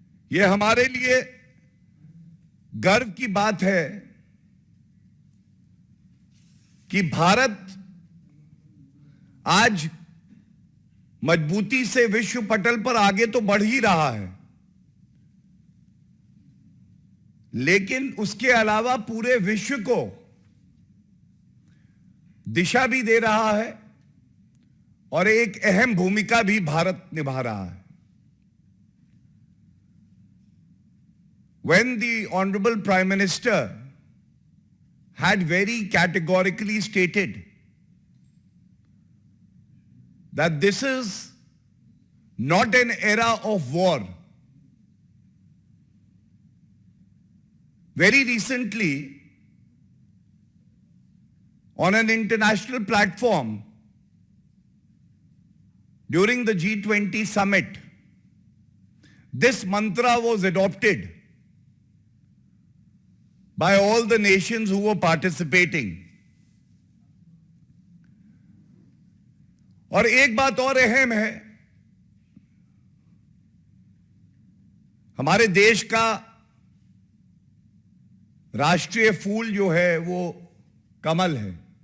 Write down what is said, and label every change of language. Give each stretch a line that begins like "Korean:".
Hindi: यह हमारे लिए गर्व की बात है कि भारत आज मजबूती से विश्व पटल पर आगे तो बढ़ ही रहा है, लेकिन उसके अलावा पूरे विश्व को दिशा भी दे रहा है और एक अहम भूमिका भी भारत निभा रहा है।
English: When the Honorable Prime Minister had very categorically stated that this is not an era of war, very recently on an international platform during the G20 summit, this mantra was adopted by all the nations who were participating.
Hindi: और एक बात और अहम है, हमारे देश का राष्ट्रीय फूल जो है वो कमल है।